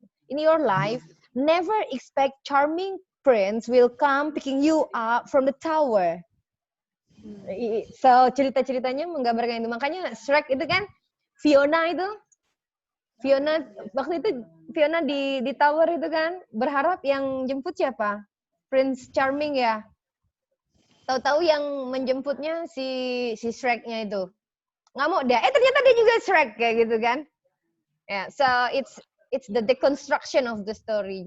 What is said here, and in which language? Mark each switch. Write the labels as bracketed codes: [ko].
[en] In your life, never expect charming prince will come picking you up from the tower. [id] So cerita-ceritanya menggambarkan itu. Makanya Shrek itu kan Fiona waktu itu Fiona di tower itu kan berharap yang jemput siapa? Prince Charming ya. Tahu-tahu yang menjemputnya si Shrek-nya itu. Nggak mau dia. Ternyata dia juga Shrek kayak gitu kan. Ya, [en] so it's the deconstruction of the story.